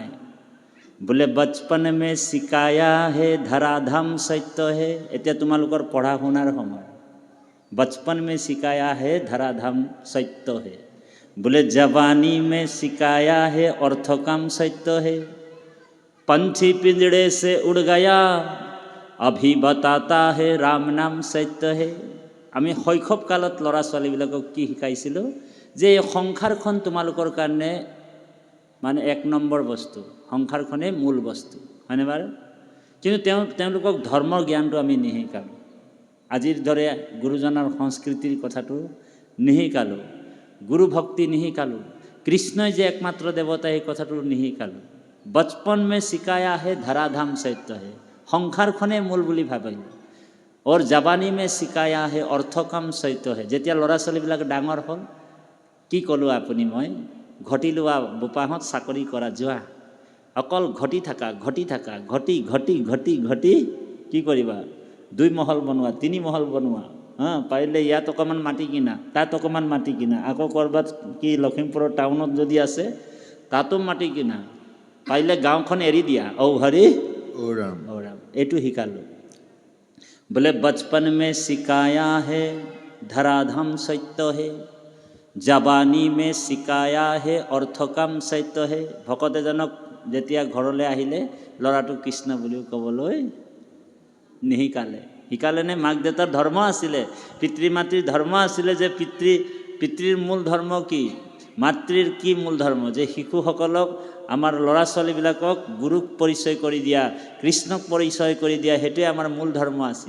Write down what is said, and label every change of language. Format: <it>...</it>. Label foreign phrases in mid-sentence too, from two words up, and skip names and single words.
<hi>बोले बचपन में सिखाया है धराधाम सत्य है,</hi> <as>এতিয়া তোমালোকৰ পঢ়া শুনাৰ সময়।</as> <hi>बचपन में सिखाया है धराधाम सत्य है। बोले जवानी में सिखाया है अर्थ काम सत्य है। पंछी पिंजड़े से उड़ गया अभी बताता है राम नाम सत्य है।</hi> <as>আমি শৈশৱ কালত ল'ৰা ছোৱালীবিলাকক কি শিকাইছিলোঁ? যে এই সংসাৰখন তোমালোকৰ কাৰণে মানে এক নম্বৰ বস্তু, সংসাৰখনেই মূল বস্তু, হয়নে বাৰু? কিন্তু তেওঁলোকক ধৰ্মৰ জ্ঞানটো আমি নিশিকালোঁ। আজিৰ দৰে গুৰুজনাৰ সংস্কৃতিৰ কথাটো নিশিকালোঁ, গুৰু ভক্তি নিশিকালোঁ, কৃষ্ণই যে একমাত্ৰ দেৱতা এই কথাটো নিশিকালোঁ।</as> <hi>बचपन में सिखाया है धराधाम सत्य है,</hi> <as>সংসাৰখনে মূল বুলি ভাবিলোঁ।</as> <hi>और जवानी में शिकाया है अर्थ काम सत्य है।</hi> <as>যেতিয়া ল'ৰা ছোৱালীবিলাক ডাঙৰ হ'ল, কি ক'লোঁ আপুনি মই? ঘটি লোৱা বোপাহঁত চাকৰি কৰা যোৱা, অকল ঘটি থাকা ঘটি থাকা, ঘটি ঘটি ঘটি ঘটি কি কৰিবা? 2 মহল বনোৱা, 3 মহল বনোৱা, পাৰিলে ইয়াত অকণমান মাটি কিনা, তাত অকণমান মাটি কিনা, আকৌ ক'ৰবাত কি লখিমপুৰৰ টাউনত যদি আছে তাতো মাটি কিনা, পাৰিলে গাঁওখন এৰি দিয়া। ঔ হৰি ও ৰাম ঔ ৰাম, এইটো শিকালোঁ।</as> <hi>बोले बचपन में सिखाया है धराधाम सत्य है, जवानी में सिखाया है अर्थ काम सत्य है।</hi> <as>ভকত এজনক যেতিয়া ঘৰলৈ আহিলে ল'ৰাটো কৃষ্ণ বুলিও ক'বলৈ নিশিকালে। শিকালেনে? মাক দেউতাৰ ধৰ্ম আছিলে, পিতৃ মাতৃৰ ধৰ্ম আছিলে যে পিতৃৰ মূল ধৰ্ম কি, মাতৃৰ কি মূল ধৰ্ম, যে শিশুসকলক আমাৰ ল'ৰা ছোৱালীবিলাকক গুৰুক পৰিচয় কৰি দিয়া, কৃষ্ণক পৰিচয় কৰি দিয়া, সেইটোৱে আমাৰ মূল ধৰ্ম আছিল।</as>